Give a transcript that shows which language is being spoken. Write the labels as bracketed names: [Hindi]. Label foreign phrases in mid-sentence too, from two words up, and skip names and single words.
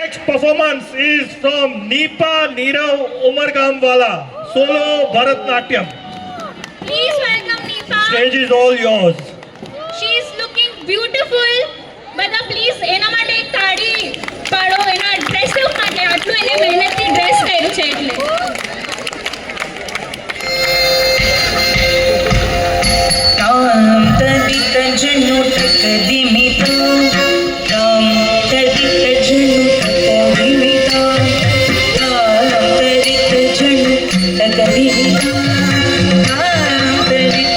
[English] next performance is from Nipa Nirav Umargamwala, solo Bharatnatyam. Please welcome Nipa. Stage is all yours. She is looking beautiful. [Gujarati] બધા પ્લીઝ એના માટે એક તાળી પાડો એના ડ્રેસ માટે આટલું એને મહેનતથી ડ્રેસ પહેર્યું છે એટલે ताम तदित जनु तकदिमित ताम तदित जनु तकदिमित ताम तदित जनु तकदिमित ताम तदित